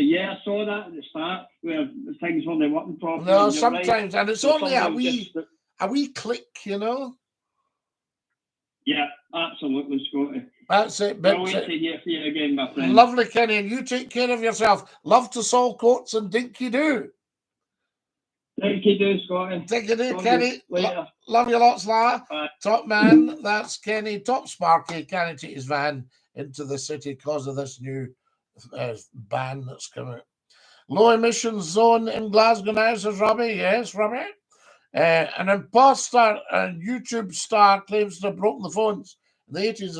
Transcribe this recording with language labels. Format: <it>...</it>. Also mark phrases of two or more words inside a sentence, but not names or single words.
<en>Yeah, I saw that at the start where things weren't working properly. No, sometimes. Right. And it's only a wee click, you know? Yeah, absolutely, Scotty. That's it. But wait to hear from you again, my friend. Lovely, Kenny, and you take care of yourself. Love to Saltcoats and Dinky-Doo. Dinky-Doo, Scotty. Dinky-Doo, Kenny. Later. Love you lots, Lara. Top man, that's Kenny. Top Sparky. Can he take his van into the city because of this new ban that's come out? Low emission zone in Glasgow now, says Robbie. Yes, Robbie. An imposter and YouTube star claims to have broken the phones in the 80s.</en>